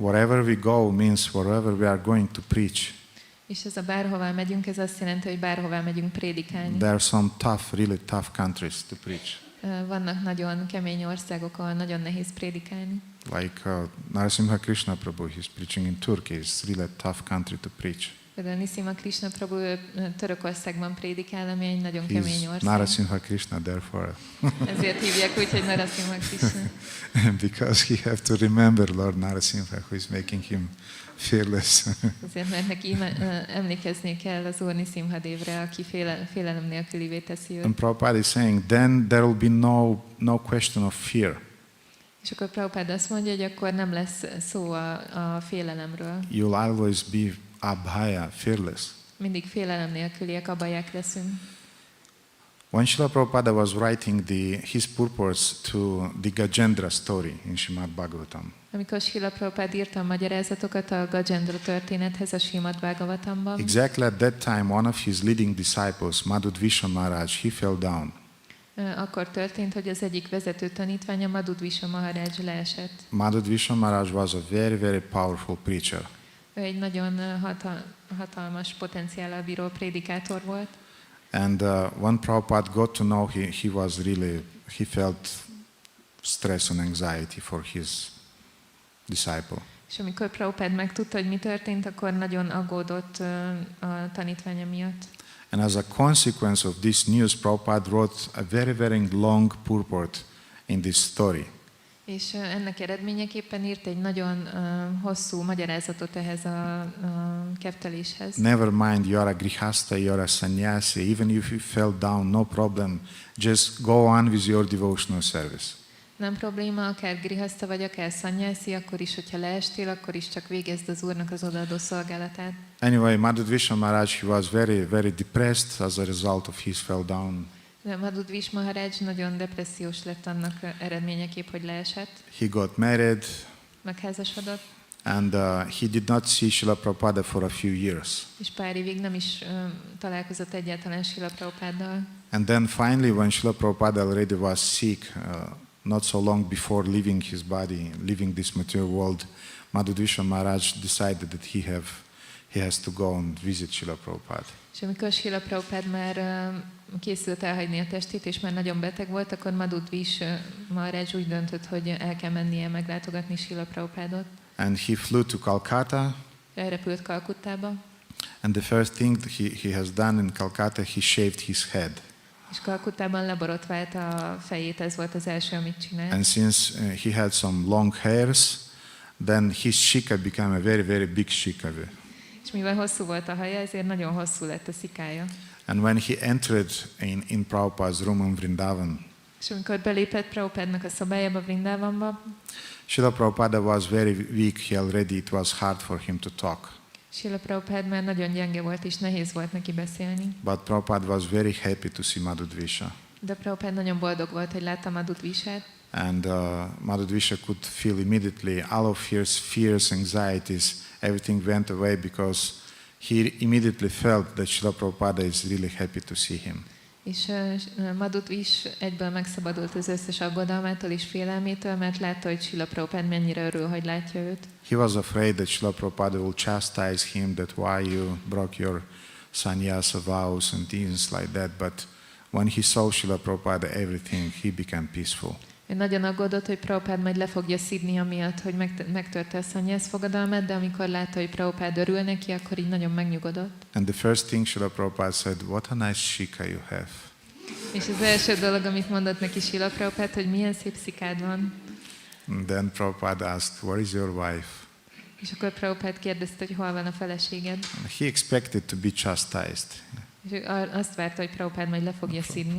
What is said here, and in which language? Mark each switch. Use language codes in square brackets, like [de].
[en] Wherever we go means wherever we are going to preach. [hu] És ez a bárhová megyünk, ez azt jelenti, hogy bárhová megyünk prédikálni. [en] There are some really tough countries to preach. [hu] Vannak nagyon kemény országok, ahol nagyon nehéz prédikálni. [en] Like Nṛsimha Krishna Prabhu, he's preaching in Turkey. It's really a tough country to preach. [hu] Például Nṛsimha Krishna Prabhu Törökországban prédikál, ami egy nagyon kemény ország. [en] Nṛsimha Krishna, therefore. [hu] Ezért hívják úgy, hogy Nṛsimha Krishna. [en] Because he have to remember Lord Nṛsimha, who is making him fearless. [hu] Azért, mert neki emlékezni kell az Úr Nṛsimhadevre, aki félelem nélkülivé teszi őt. [en] And Prabhupada is saying, then there will be no question of fear. [hu] És akkor Prabhupada azt mondja, hogy akkor nem lesz szó a félelemről. [en] You'll always be abhaya, fearless. [hu] Mindig félelem nélküliek, abhaják leszünk. [en] When Srila Prabhupada was writing his purports to the Gajendra story in Srimad Bhagavatam, [hu] Amikor Srila Prabhupada írta a magyarázatokat a Gajendra történethez a Srimad Bhagavatamban, [en] exactly at that time one of his leading disciples, Madhudvisha Maharaj, he fell down. [hu] Akkor történt, hogy az egyik vezető tanítványa, Madhudvisha Maharaj leesett. [en] Madhudvisha Maharaj was a very, very powerful preacher. [hu] Ő egy nagyon hatalmas potenciállal bíró prédikátor volt. [en] And when Prabhupada got to know, he felt stress and anxiety for his disciple. [hu] És amikor Prabhupada megtudta, hogy mi történt, akkor nagyon aggódott a tanítványa miatt. [en] And as a consequence of this news, Prabhupada wrote a very, very long purport in this story. [hu] És ennek eredményeképpen írt egy nagyon hosszú magyarázatot ehhez a kefteléshez. [en] Never mind, you are a grihasta, you are a sannyasi, even if you fell down, no problem. Just go on with your devotional service. [hu] Nem probléma, akár grihasta vagy akár sannyasi, akkor is, hogyha leestél, akkor is csak végezd az Úrnak az odaadó szolgálatát. [en] Anyway, Madhudvisha Maharaj, he was very, very depressed as a result of his fell down. [hu] De Madhudvisha Maharaj nagyon depressziós lett annak eredményeképp, hogy leesett. [en] He got married. [hu] Megházasodott. [en] And he did not see Srila Prabhupada for a few years. [hu] És pár évig nem is találkozott egyáltalán Srila Prabhupaddal. [en] And then finally, when Srila Prabhupada already was sick, not so long before leaving his body, leaving this material world, Madhudvisha Maharaj decided that he has to go and visit Srila Prabhupada. [hu] És amikor Srila Prabhupada már készült elhagyni a testét, és már nagyon beteg volt, akkor Madhudvisha Maharaj úgy döntött, hogy el kell mennie meglátogatni Srila Prabhupadot. [en] And he flew to Calcutta. [hu] Elrepült Kalkuttába. [en] And the first thing he has done in Calcutta, he shaved his head. [hu] És Kalkuttában leborotvált a fejét, ez volt az első, amit csinált. [en] And since he had some long hairs, then his shika became a very, very big shika. [hu] És mivel hosszú volt a haja, ezért nagyon hosszú lett a szikája. [en] And when he entered in Prabhupada's room in Vrindavan, [hu] és amikor belépett Prabhupadnak a szobájába, Vrindavanba, [en] Srila Prabhupada was very weak. It was hard for him to talk. [hu] Srila Prabhupada már nagyon gyenge volt, és nehéz volt neki beszélni. [en] But Prabhupada was very happy to see Madhudvisha. [hu] De Prabhupada nagyon boldog volt, hogy látta Madhudvishát. [en] And Madhudvisha could feel immediately all of his fears, anxieties, everything went away because he immediately felt that Srila Prabhupada is really happy to see him. [hu] És Madhudvish egyből megszabadult az összes aggodalmától és félelmétől, mert látta, hogy Srila Prabhupada mennyire örül, hogy látja őt. [en] He was afraid that Srila Prabhupada will chastise him, that why you broke your sannyasa vows and things like that. But when he saw Srila Prabhupada, everything, he became peaceful. [hu] Ő nagyon aggódott, hogy Prabhupada majd le fogja szidni amiatt, hogy megtörte a szannyász fogadalmat, de amikor látta, hogy Prabhupada örül neki, akkor így nagyon megnyugodott. [en] And the first thing Srila Prabhupada said, what a nice shika you have. [hu] És az első dolog, amit mondott neki Srila Prabhupada, hogy milyen szép szikád van. [en] And then Prabhupada asked, where is your wife? [hu] És akkor Prabhupada kérdezte, hogy hol van a feleséged. [en] He expected to be chastised. [hu] És azt várta, hogy Prabhupada majd le fogja szidni.